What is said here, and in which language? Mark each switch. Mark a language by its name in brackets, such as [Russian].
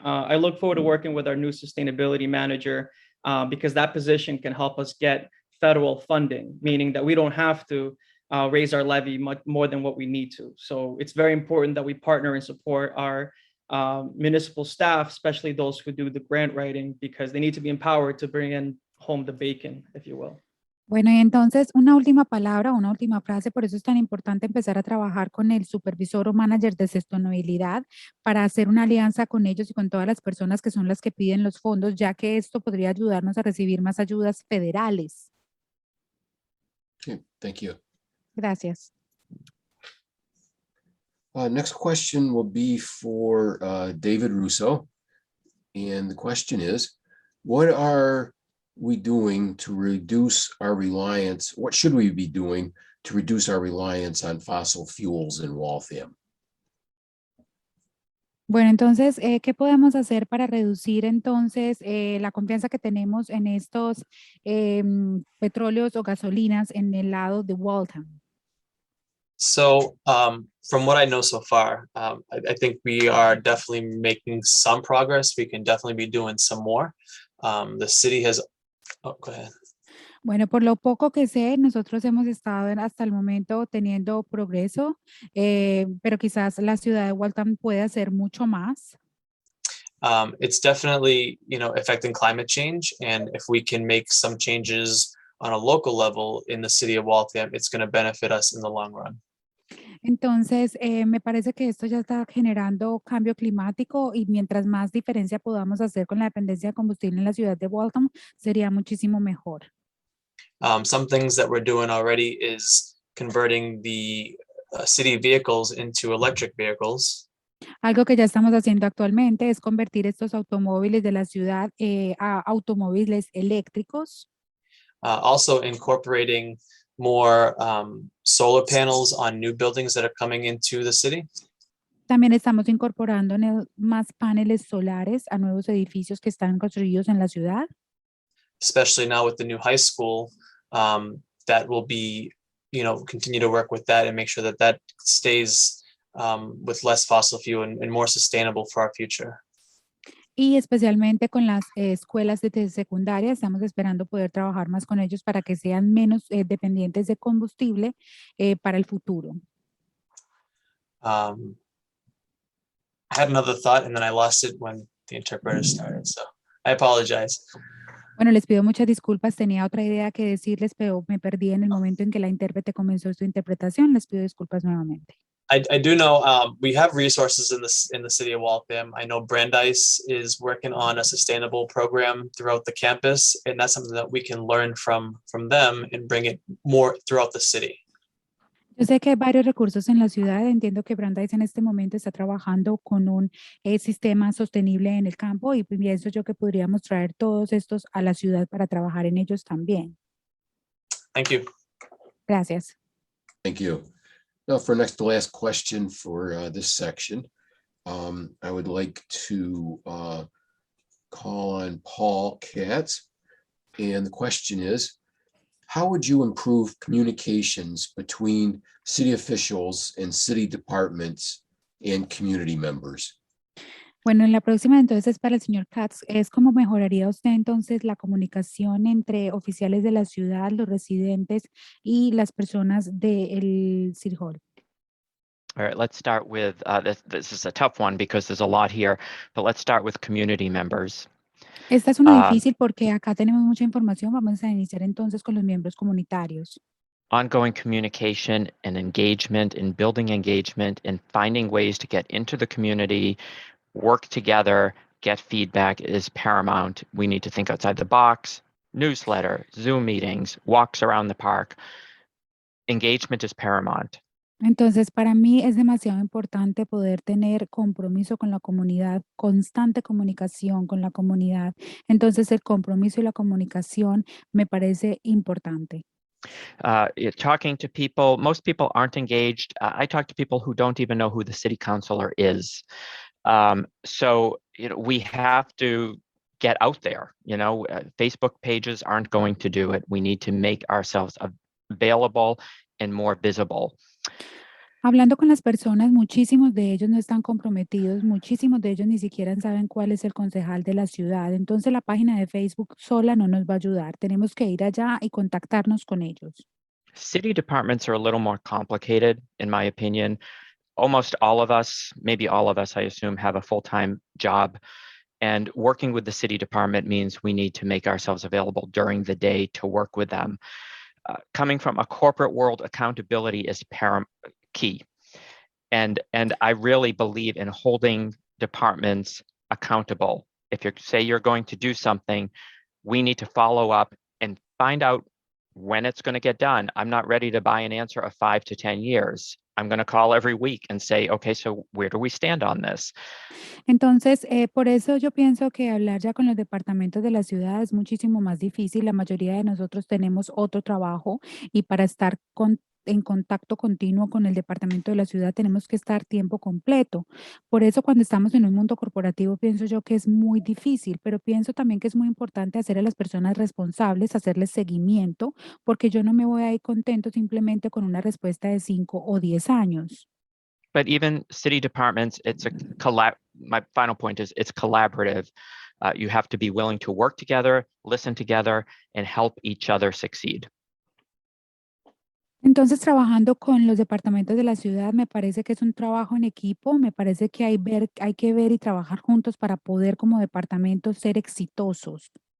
[English] I look forward to working with our new sustainability manager because that position can help us get federal funding, meaning that we don't have to raise our levy much more than what we need to. So it's very important that we partner and support our municipal staff, especially those who do the grant writing, because they need to be empowered to bring in home the bacon, if you will. [Spanish] Bueno, y entonces una última palabra, una última frase, por eso es tan importante empezar a trabajar con el supervisor o manager de sostenibilidad para hacer una alianza con ellos y con todas las personas que son las que piden los fondos, ya que esto podría ayudarnos a recibir más ayudas federales. [English] Okay, thank you. [Spanish] Gracias. [English] Next question will be for David Russo. And the question is, what are we doing to reduce our reliance? What should we be doing to reduce our reliance on fossil fuels in Waltham? [Spanish] Bueno, entonces, ¿qué podemos hacer para reducir entonces la confianza que tenemos en estos petróleos o gasolinas en el lado de Waltham? [English] So from what I know so far, I think we are definitely making some progress. We can definitely be doing some more. The city has, oh, go ahead. [Spanish] Bueno, por lo poco que sé, nosotros hemos estado hasta el momento teniendo progreso, pero quizás la ciudad de Waltham puede hacer mucho más. [English] It's definitely, affecting climate change. And if we can make some changes on a local level in the city of Waltham, it's going to benefit us in the long run. [Spanish] Entonces, me parece que esto ya está generando cambio climático y mientras más diferencia podamos hacer con la dependencia de combustible en la ciudad de Waltham, sería muchísimo mejor. [English] Some things that we're doing already is converting the city vehicles into electric vehicles. [Spanish] Algo que ya estamos haciendo actualmente es convertir estos automóviles de la ciudad a automóviles eléctricos. [English] Also incorporating more solar panels on new buildings that are coming into the city. [Spanish] También estamos incorporando más paneles solares a nuevos edificios que están construidos en la ciudad. [English] Especially now with the new high school, that will be, continue to work with that and make sure that that stays with less fossil fuel and more sustainable for our future. [Spanish] Y especialmente con las escuelas de secundaria, estamos esperando poder trabajar más con ellos para que sean menos dependientes de combustible para el futuro. [English] I had another thought and then I lost it when the interpreter started, so I apologize. [Spanish] Bueno, les pido muchas disculpas, tenía otra idea que decirles, pero me perdí en el momento en que la intérprete comenzó su interpretación. Les pido disculpas nuevamente. [English] I do know we have resources in the city of Waltham. I know Brandeis is working on a sustainable program throughout the campus, and that's something that we can learn from them and bring it more throughout the city. [Spanish] Yo sé que hay varios recursos en la ciudad. Entiendo que Brandeis en este momento está trabajando con un sistema sostenible en el campo y pienso yo que podríamos traer todos estos a la ciudad para trabajar en ellos también. [English] Thank you. [Spanish] Gracias. [English] Thank you. Now for next to last question for this section, I would like to call on Paul Katz. And the question is, how would you improve communications between city officials and city departments and community members? [Spanish] Bueno, en la próxima entonces para el señor Katz, es cómo mejoraría usted entonces la comunicación entre oficiales de la ciudad, los residentes y las personas del City Hall. [English] All right, let's start with, this is a tough one because there's a lot here, but let's start with community members. [Spanish] Esta es una difícil porque acá tenemos mucha información. Vamos a iniciar entonces con los miembros comunitarios. [English] Ongoing communication and engagement and building engagement and finding ways to get into the community, work together, get feedback is paramount. We need to think outside the box, newsletter, Zoom meetings, walks around the park. Engagement is paramount. [Spanish] Entonces, para mí es demasiado importante poder tener compromiso con la comunidad, constante comunicación con la comunidad. Entonces, el compromiso y la comunicación me parece importante. [English] Talking to people, most people aren't engaged. I talk to people who don't even know who the city councilor is. So, we have to get out there, Facebook pages aren't going to do it. We need to make ourselves available and more visible. [Spanish] Hablando con las personas, muchísimos de ellos no están comprometidos, muchísimos de ellos ni siquiera saben cuál es el concejal de la ciudad. Entonces la página de Facebook sola no nos va a ayudar. Tenemos que ir allá y contactarnos con ellos. [English] City departments are a little more complicated, in my opinion. Almost all of us, maybe all of us, I assume, have a full-time job. And working with the city department means we need to make ourselves available during the day to work with them. Coming from a corporate world, accountability is key. And I really believe in holding departments accountable. If you say you're going to do something, we need to follow up and find out when it's going to get done. I'm not ready to buy an answer of 5 to 10 years. I'm going to call every week and say, okay, so where do we stand on this? [Spanish] Entonces, por eso yo pienso que hablar ya con los departamentos de la ciudad es muchísimo más difícil. La mayoría de nosotros tenemos otro trabajo y para estar en contacto continuo con el departamento de la ciudad tenemos que estar tiempo completo. Por eso cuando estamos en un mundo corporativo pienso yo que es muy difícil, pero pienso también que es muy importante hacer a las personas responsables, hacerles seguimiento, porque yo no me voy a ir contento simplemente con una respuesta de 5 o 10 años. [English] But even city departments, my final point is it's collaborative. You have to be willing to work together, listen together, and help each other succeed. [Spanish] Entonces, trabajando con los departamentos de la ciudad, me parece que es un trabajo en equipo, me parece que hay que ver y trabajar juntos para poder como departamentos ser exitosos.